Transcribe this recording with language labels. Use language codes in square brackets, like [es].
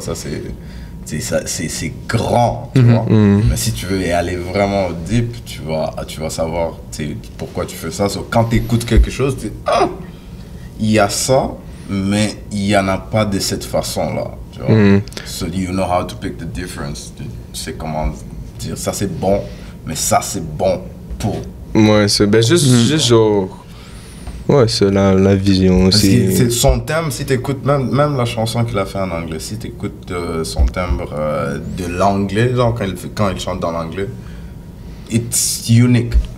[fr] Ça, c'est grand, tu vois. Mais si tu veux aller vraiment deep, tu vas savoir pourquoi tu fais ça. So, quand tu écoutes quelque chose, tu dis « Ah! Il y a ça, mais il n'y en a pas de cette façon-là. » Tu vois? [en] So you know how to pick the difference. [fr] Tu sais comment dire ça c'est bon, mais ça c'est bon pour. Ouais, c'est juste genre. Ouais, c'est la vision aussi. C'est son thème, si t'écoutes même la chanson qu'il a fait en anglais, si t'écoutes son timbre de l'anglais, genre quand il chante dans l'anglais, [en] it's unique.